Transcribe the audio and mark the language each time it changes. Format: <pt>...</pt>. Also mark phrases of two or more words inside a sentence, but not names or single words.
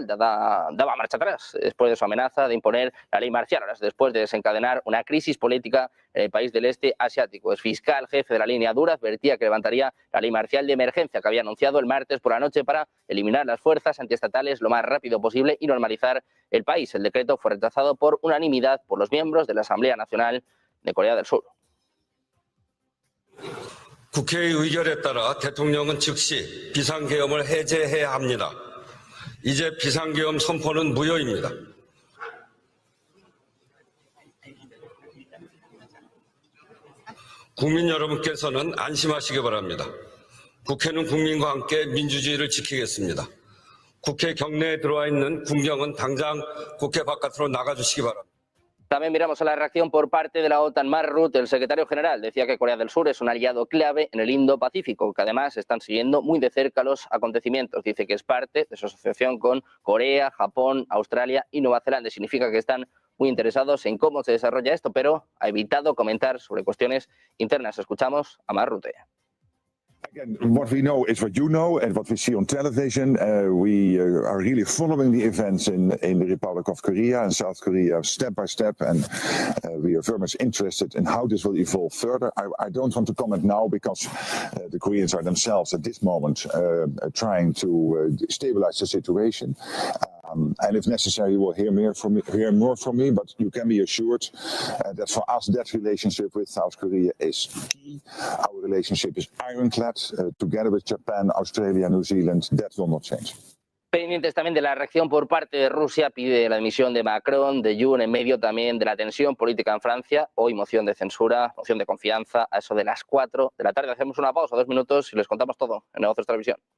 <es>Daba marcha atrás después de su amenaza de imponer la ley marcial, horas después de desencadenar una crisis política en el país del este asiático. El fiscal jefe de la línea dura advertía que levantaría la ley marcial de emergencia que había anunciado el martes por la noche para eliminar las fuerzas antiestatales lo más rápido posible y normalizar el país. El decreto fue rechazado por unanimidad por los miembros de la Asamblea Nacional de Corea del Sur.</es> <ko>국회의 의결에 따라 대통령은 즉시 비상계엄을 해제해야 합니다. 이제 비상계엄 선포는 무효입니다. 국민 여러분께서는 안심하시기 바랍니다. 국회는 국민과 함께 민주주의를 지키겠습니다. 국회 경내에 들어와 있는 군경은 당장 국회 바깥으로 나가주시기 바랍니다.</ko> <es>También miramos a la reacción por parte de la OTAN. Mark Rutte, el secretario general, decía que Corea del Sur es un aliado clave en el Indo-Pacífico, que además están siguiendo muy de cerca los acontecimientos. Dice que es parte de su asociación con Corea, Japón, Australia y Nueva Zelanda. Significa que están muy interesados en cómo se desarrolla esto, pero ha evitado comentar sobre cuestiones internas. Escuchamos a Mark Rutte.</es> <en>Again, what we know is what you know and what we see on television. We are really following the events in the Republic of Korea and South Korea step by step, and we are very much interested in how this will evolve further. I don't want to comment now because the Koreans are themselves at this moment trying to stabilize the situation. And if necessary, you will hear more from me, but you can be assured that for us, that relationship with South Korea is key. Our relationship is ironclad, together with Japan, Australia, New Zealand. That will not change.</en> <es>Pendientes también de la reacción por parte de Rusia, pide la dimisión de Macron, de Yoon, en medio también de la tensión política en Francia. Hoy moción de censura, moción de confianza, a eso de las 4 de la tarde. Hacemos una pausa, 2 minutos y les contamos todo en Negocios Televisión.</es>